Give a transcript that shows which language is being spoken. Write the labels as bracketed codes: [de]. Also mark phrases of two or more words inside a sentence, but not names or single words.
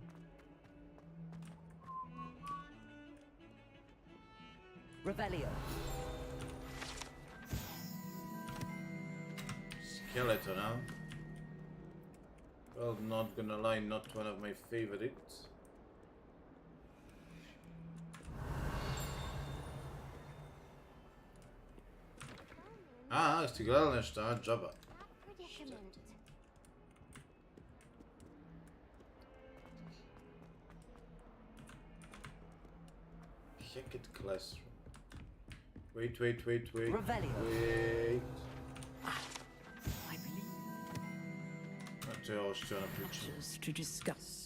[en] Revelio. Skeleton, huh? Well, not gonna lie, not one of my favorites. [hr] Jeste gledali nešto, a? Džaba. [en] Hecat classroom. Wait. Revelio. Wait. To discuss.